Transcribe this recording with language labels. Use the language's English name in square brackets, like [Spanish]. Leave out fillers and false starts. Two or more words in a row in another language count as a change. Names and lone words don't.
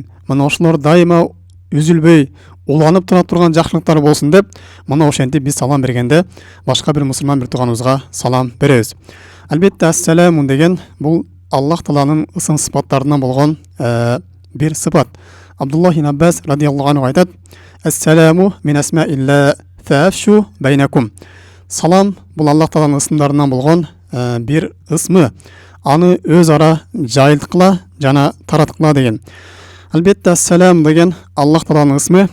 [Kyrgyz] Мына ошолор дайыма үзүлбөй уланып тура турган жакшылыктар болсун деп, мына ошентип биз салам бергенде башка бир мусулман бир тууганыбызга салам беребиз. Албетте ассаламу деген бул Аллах тааланын ысым сыпаттарынан болгон бир сыпат. Абдуллах ибн Аббас [Arabic] رضي الله عنه [Kyrgyz] айтат: [Arabic] "السلام من أسماء الله فأفشوه بينكم." [Kyrgyz] Салам бул Аллах тааланын ысымдарынан болгон бир ысмы. Аны өз ара жайылткыла жана тараткыла деген. Албетте ассалам деген Аллах тааланын ысмы.